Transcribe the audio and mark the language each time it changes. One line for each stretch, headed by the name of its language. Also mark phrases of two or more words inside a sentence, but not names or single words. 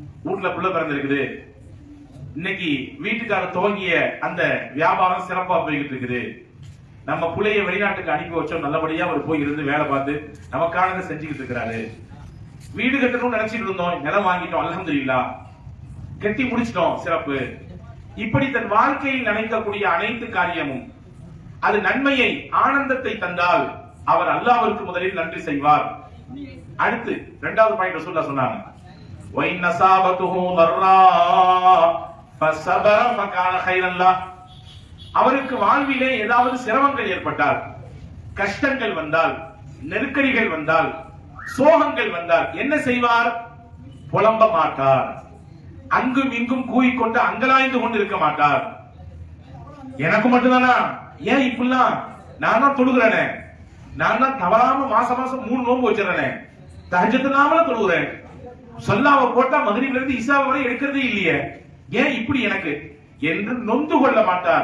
Tamil: வீட்டுல புள்ள பிறந்திருக்குது, இன்னைக்கு வீட்டுக்கார துவங்கிய அந்த வியாபாரம் சிறப்பா போய்கிட்டு இருக்குது, நம்ம புள்ளைய வெளிநாட்டுக்கு அனுப்பி வச்சோம், நல்லபடியா அவர் போய் இருந்து வேலை பார்த்து நமக்கானதை செஞ்சுக்கிட்டு இருக்கிறாரு, வீடு கட்டணும்னு நினைச்சிட்டு இருந்தோம், நிலம் வாங்கிட்டோம், அல்ஹம்துலில்லாஹ் கட்டி முடிச்சிட்டோம், சிறப்பு. இப்படி தன் வாழ்க்கையில் நினைக்கக்கூடிய அனைத்து காரியமும் அது நன்மையை ஆனந்தத்தை தந்தால் அவர் அல்லாஹ்விற்கு முதலில் நன்றி செய்வார். அடுத்து இரண்டாவது பாயிண்ட் ரசூலுல்லாஹ் சொன்னாங்க,
Arabic: وَإِنَّ أَصَابَتْهُ ضَرَّاءٌ فَصَبَرَ فَكَانَ خَيْرًا لَهُ.
Tamil: அவருக்கு வாழ்விலே ஏதாவது சிரமங்கள் ஏற்பட்டால், கஷ்டங்கள் வந்தால், நெருக்கடிகள் வந்தால், சோகங்கள் வந்தால் என்ன செய்வார்? புலம்ப மாட்டார், அங்கும் இங்கும் கூவிக்கொண்டு அங்கலாய்ந்து கொண்டு இருக்க மாட்டார். எனக்கு மட்டும்தானா, ஏன் இப்படிலாம், நான் தான் தொழுகிறேனே, நான் தான் தவறாம மாசம் 3 நோன்பு வச்சிடறேனே, தஹஜ்ஜத் இல்லாமல தொழுகிறேன், ஸல்லாவை போட்டா மக்ரிப்ல இருந்து இஷா வரை எடுக்கிறதே இல்லையே, ஏன் இப்படி எனக்கு என்று நொந்து கொள்ள மாட்டார்.